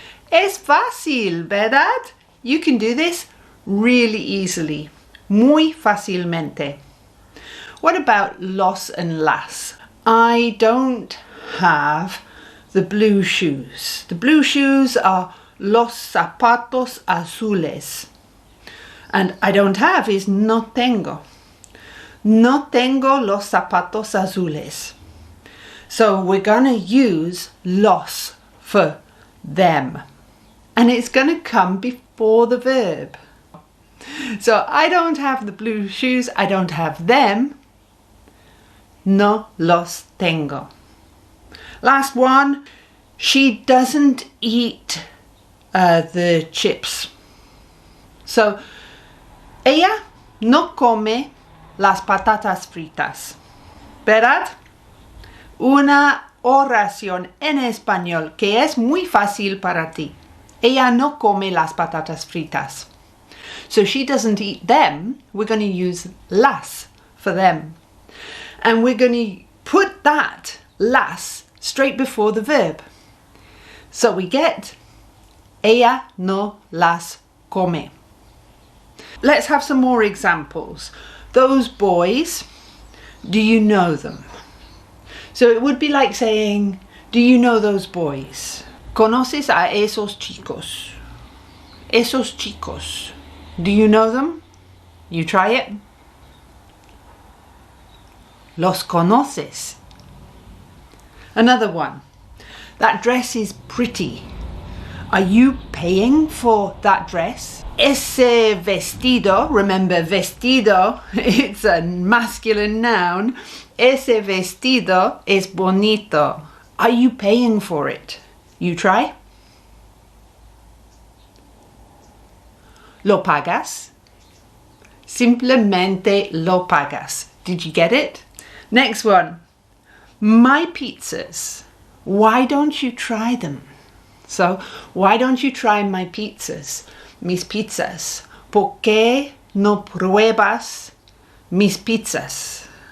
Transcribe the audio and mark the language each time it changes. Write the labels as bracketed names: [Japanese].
[Spanish] Es fácil, ¿verdad? [English] You can do this really easily, [Spanish] muy fácilmente. [English] What about los and las? I don't have the blue shoes. The blue shoes are [Spanish] los zapatos azules. [English] And I don't have is [Spanish] no tengo. No tengo los zapatos azules. [English] So we're going to use los for them. And it's going to come before the verb. So I don't have the blue shoes. I don't have them. [Spanish] No los tengo. [English] Last one. She doesn't eat the chips. [Spanish] So ella no come las patatas fritas, ¿verdad? Una oración en español que es muy fácil para ti. Ella no come las patatas fritas. [English] So she doesn't eat them. We're going to use las for them. And we're going to put that las straight before the verb. So we get [Spanish] ella no las come. [English] Let's have some more examples. Those boys, do you know them? So it would be like saying, do you know those boys? [Spanish] ¿Conoces a esos chicos? Esos chicos. [English] Do you know them? You try it. [Spanish] Los conoces. [English] Another one. That dress is pretty. Are you paying for that dress? [Spanish] Ese vestido, [English] remember vestido, it's a masculine noun. [Spanish] Ese vestido es bonito. [English] Are you paying for it? You try. [Spanish] ¿Lo pagas? Simplemente lo pagas. [English] Did you get it? Next one. My pizzas. Why don't you try them? So, why don't you try my pizzas? [Spanish] Mis pizzas. ¿Por qué no pruebas mis pizzas?